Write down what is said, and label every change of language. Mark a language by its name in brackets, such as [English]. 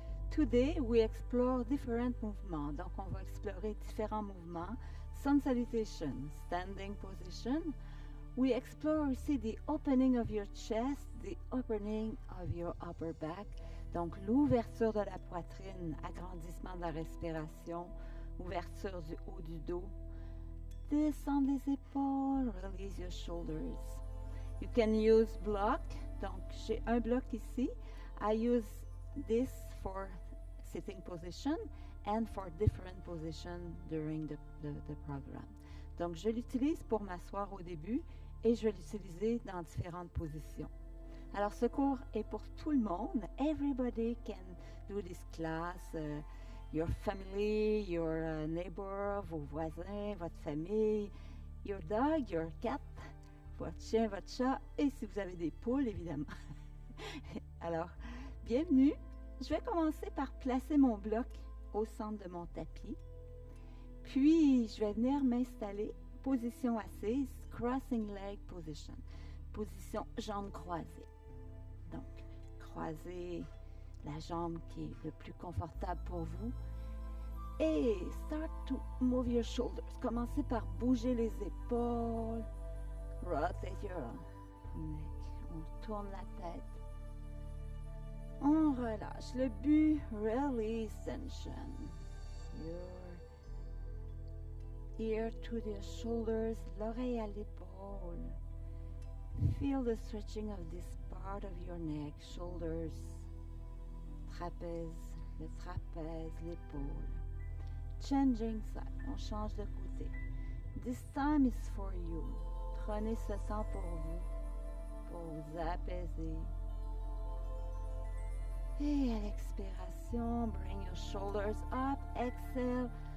[English] Today we explore different movements. [French] Donc on va explorer différents mouvements. [English] Sun salutation, standing position. We explore [French] aussi [English] the opening of your chest, the opening of your upper back. [French] Donc l'ouverture de la poitrine, agrandissement de la respiration, ouverture du haut du dos. Descend les épaules, [English] release your shoulders. You can use block. [French] Donc, j'ai un bloc ici. [English] I use this for sitting position and for different position during the program. [French] Donc, je l'utilise pour m'asseoir au début et je vais l'utiliser dans différentes positions. Alors, ce cours est pour tout le monde. [English] Everybody can do this class. Your family, your neighbor, [French] vos voisins, votre famille, [English] your dog, your cat, [French] votre chien, votre chat, et si vous avez des poules, évidemment. Alors, bienvenue. Je vais commencer par placer mon bloc au centre de mon tapis. Puis, je vais venir m'installer, position assise, [English] crossing leg position, [French] position jambes croisées. Donc, croiser la jambe qui est le plus confortable pour vous. Et [English] start to move your shoulders. [French] Commencez par bouger les épaules. [English] Rotate your neck. [French] On tourne la tête. On relâche. Le but, [English] release tension. Your ear to the shoulders, [French] l'oreille à l'épaule. [English] Feel the stretching of this part of your neck, shoulders. [French] Trapèze, le trapèze, l'épaule. [English] Changing side, [French] on change de côté. [English] This time is for you. [French] Prenez ce temps pour vous apaiser. Et à l'expiration, [English] bring your shoulders up, exhale.